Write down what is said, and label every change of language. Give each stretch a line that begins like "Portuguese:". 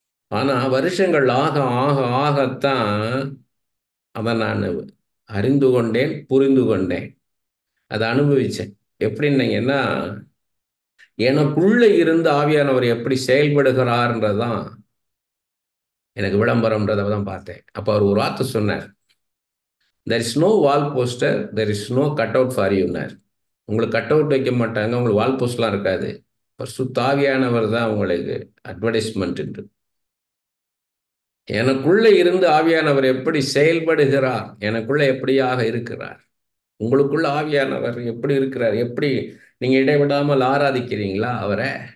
Tamil: ஆனா வருஷங்கள் ஆக ஆக ஆகத்தான் அதை நான் அறிந்து கொண்டேன், புரிந்து கொண்டேன், அதை அனுபவிச்சேன். எப்படின்னீங்கன்னா, எனக்குள்ள இருந்து ஆவியானவர் எப்படி செயல்படுகிறார்ன்றதான் எனக்கு விளம்பரம்ன்றதை தான் பார்த்தேன். அப்போ அவர் ஒரு வார்த்தை சொன்னார்,
English: there is no wall poster, there is no cutout for you.
Tamil: உங்களுக்கு கட் அவுட் வைக்க மாட்டாங்க, உங்களுக்கு வால் போஸ்ட்லாம் இருக்காது. பரிசுத்த ஆவியானவர் தான் உங்களுக்கு அட்வர்டைஸ்மெண்ட். எனக்குள்ள இருந்து ஆவியானவர் எப்படி செயல்படுகிறார், எனக்குள்ள எப்படியாக இருக்கிறார், உங்களுக்குள்ள ஆவியானவர் எப்படி இருக்கிறார், எப்படி நீங்க இடைவிடாமல் ஆராதிக்கிறீங்களா அவரை?